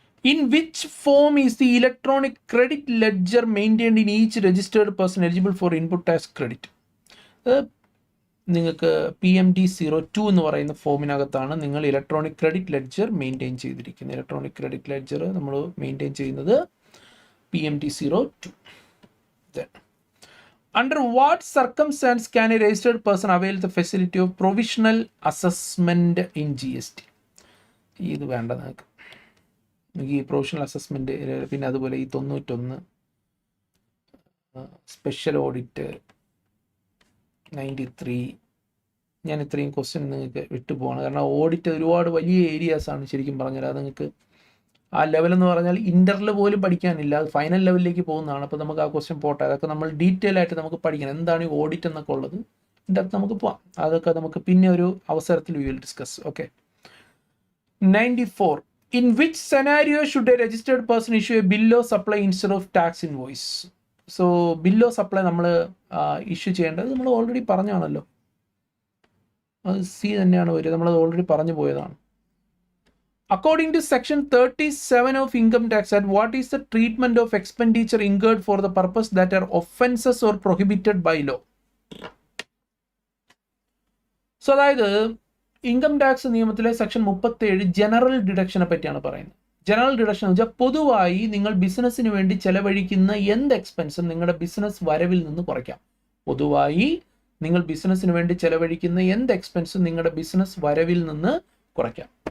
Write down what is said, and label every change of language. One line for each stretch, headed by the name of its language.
English: In which form is the electronic credit ledger maintained in each registered person eligible for input tax credit?
Malayalam: നിങ്ങൾക്ക് PMD02 എന്ന് പറയുന്ന ഫോമിനകത്താണ് നിങ്ങൾ electronic credit ledger maintain ചെയ്തിരിക്കുന്നത്. Electronic credit ledger നമ്മൾ maintain ചെയ്യുന്നത് PMD02.
English: Under what circumstance can a registered person avail the facility of provisional assessment in GST?
Malayalam: ഇത് വേണ്ട നിങ്ങൾക്ക്. ഈ പ്രൊഫഷണൽ അസസ്മെൻറ്റ്, പിന്നെ അതുപോലെ ഈ 91, സ്പെഷ്യൽ ഓഡിറ്റ് 93, ഞാൻ ഇത്രയും ക്വസ്റ്റ്യൻ നിങ്ങൾക്ക് വിട്ടുപോകണം. കാരണം ഓഡിറ്റ് ഒരുപാട് വലിയ ഏരിയാസാണ് ശരിക്കും പറഞ്ഞാൽ. അത് നിങ്ങൾക്ക് ആ ലെവലെന്ന് പറഞ്ഞാൽ ഇൻ്റർവെൽ പോലും പഠിക്കാനില്ല, അത് ഫൈനൽ ലെവലിലേക്ക് പോകുന്നതാണ്. അപ്പോൾ നമുക്ക് ആ ക്വസ്റ്റ്യൻ പോട്ടെ, അതൊക്കെ നമ്മൾ ഡീറ്റെയിൽ ആയിട്ട് നമുക്ക് പഠിക്കണം. എന്താണ് ഈ ഓഡിറ്റ് എന്നൊക്കെ ഉള്ളത് ഇതിൻ്റെ അകത്ത് നമുക്ക് പോവാം. അതൊക്കെ നമുക്ക് പിന്നെ ഒരു അവസരത്തിൽ
English: We will discuss.
Malayalam: Okay. 94.
English: In which scenario should a registered person issue a bill of supply instead of tax invoice?
Malayalam: So bill of supply നമ്മൾ ഇഷ്യൂ ചെയ്യേണ്ടത് നമ്മൾ ഓൾറെഡി പറഞ്ഞാണല്ലോ. അത് സി തന്നെയാണ് വരിക, നമ്മളത് ഓൾറെഡി പറഞ്ഞു പോയതാണ്.
English: According to section 37 of Income Tax Act, what is the treatment of expenditure incurred for the purpose that are offenses or prohibited by law?
Malayalam: So അതായത് ഇൻകം ടാക്സ് നിയമത്തിലെ സെക്ഷൻ 37 ജനറൽ ഡിഡക്ഷനെ പറ്റിയാണ് പറയുന്നത്. General deduction എന്ന് വെച്ചാൽ പൊതുവായി നിങ്ങൾ ബിസിനസ്സിന് വേണ്ടി ചെലവഴിക്കുന്ന എന്ത് എക്സ്പെൻസും നിങ്ങളുടെ ബിസിനസ് വരവിൽ നിന്ന് കുറയ്ക്കാം. പൊതുവായി നിങ്ങൾ ബിസിനസ്സിന് വേണ്ടി ചെലവഴിക്കുന്ന എന്ത് എക്സ്പെൻസും നിങ്ങളുടെ ബിസിനസ് വരവിൽ നിന്ന് കുറയ്ക്കാം.